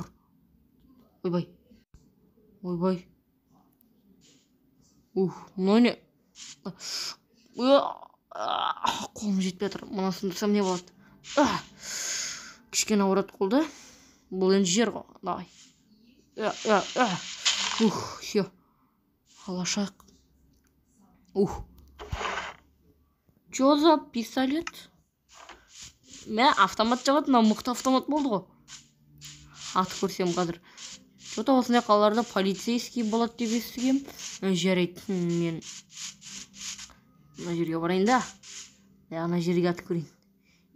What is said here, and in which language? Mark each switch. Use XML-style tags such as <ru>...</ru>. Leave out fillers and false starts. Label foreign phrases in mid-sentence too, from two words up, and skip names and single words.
<kk>Ойбай. Мынау не? Қолым жетпей жатыр. Мынасын тұрсам не болады? Кішкене ауырады қолды. Бұл енді жер ғой. Давай. Все. Алашақ.</kk> <ru>Че за пистолет?</ru> <kk>Мә, автомат жабады. Мына мықты автомат болды ғой. Аты көрсем қазір. Что-то осындай қалаларда полицейский болады деп естігем. Жарайды. Мен мына жерге барайын да. Ана жерге атып көрейін.</kk>